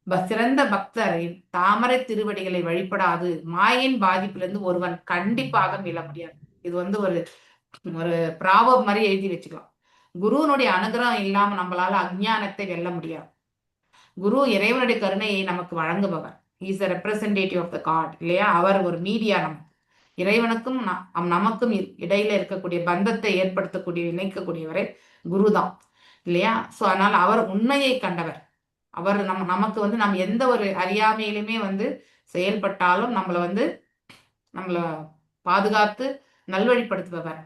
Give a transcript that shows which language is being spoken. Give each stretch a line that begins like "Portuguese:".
Tamil: சிறந்த பக்தரின் தாமரை திருவடிகளை வழிபடாது மாயின் பாதிப்பிலிருந்து ஒருவன் கண்டிப்பாக மீள முடியாது. இது வந்து ஒரு ப்ராவர்ப் மாதிரி எழுதி வச்சுக்கலாம். குருவனுடைய அனுகிரகம் இல்லாம நம்மளால அஞ்ஞானத்தை வெல்ல முடியாது. குரு இறைவனுடைய கருணையை நமக்கு வழங்குபவர்.
English: is a representative of the God
Tamil: இல்லையா? அவர் ஒரு மீடியா, நம்ம இறைவனுக்கும் நமக்கும் இடையில இருக்கக்கூடிய பந்தத்தை ஏற்படுத்தக்கூடிய இணைக்கக்கூடியவரே குருதான் இல்லையா? சோ அதனால அவர் உண்மையை கண்டவர். அவர் நமக்கு வந்து நம்ம எந்த ஒரு அறியாமையிலுமே வந்து செயல்பட்டாலும் நம்மளை பாதுகாத்து நல்வழிப்படுத்துபவர்.